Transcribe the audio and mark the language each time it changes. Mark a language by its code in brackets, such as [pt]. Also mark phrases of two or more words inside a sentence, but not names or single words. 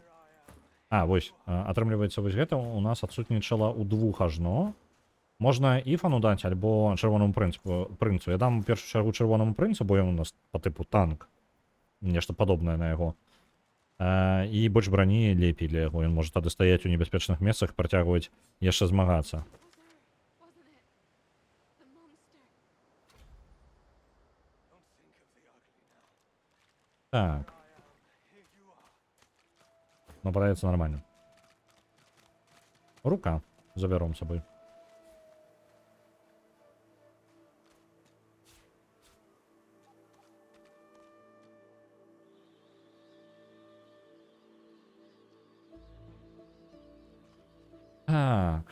[be] Вось, атрымліваецца вось гэта у нас адсутнічала ў двух ажно. Можна іфану даць, альбо чырвонаму прынцу. Я дам у першую чаргу чырвонаму прынцу, бо ён у нас па тыпу танк. Нешта падобнае на яго. І больш брані лепей для яго. Ён можа тады стаяць у небяспечных месцах, працягваць яшчэ змагацца. [en] Wasn't it? The monster. [be] Так. Ну, падаецца нормально. Рука забяром з сабой. Так.